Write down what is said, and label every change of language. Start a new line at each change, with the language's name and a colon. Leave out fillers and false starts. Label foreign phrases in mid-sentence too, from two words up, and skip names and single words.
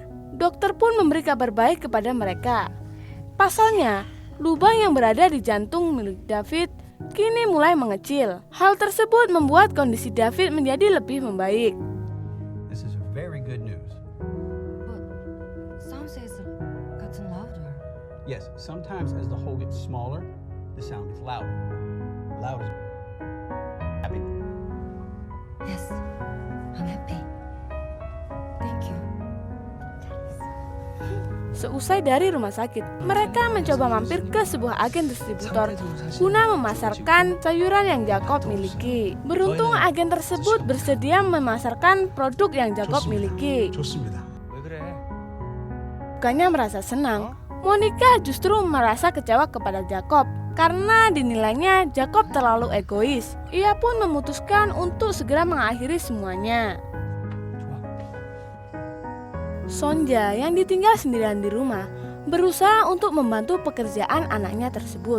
Indonesian: Dokter pun memberi kabar baik kepada mereka. Pasalnya, lubang yang berada di jantung milik David kini mulai mengecil. Hal tersebut membuat kondisi David menjadi lebih membaik.
English: This is very good news. But sound says it gotten louder. Yes, sometimes as the hole gets smaller, the sound gets louder. Louder. Happy? Yes, I'm happy. Thank you.
Indonesian: Seusai dari rumah sakit, mereka mencoba mampir ke sebuah agen distributor guna memasarkan sayuran yang Jacob miliki. Beruntung agen tersebut bersedia memasarkan produk yang Jacob miliki.
Korean: 왜 그래?
Indonesian: Bukannya merasa senang, Monica justru merasa kecewa kepada Jacob karena dinilainya Jacob terlalu egois. Ia pun memutuskan untuk segera mengakhiri semuanya. Sonja yang ditinggal sendirian di rumah berusaha untuk membantu pekerjaan anaknya tersebut.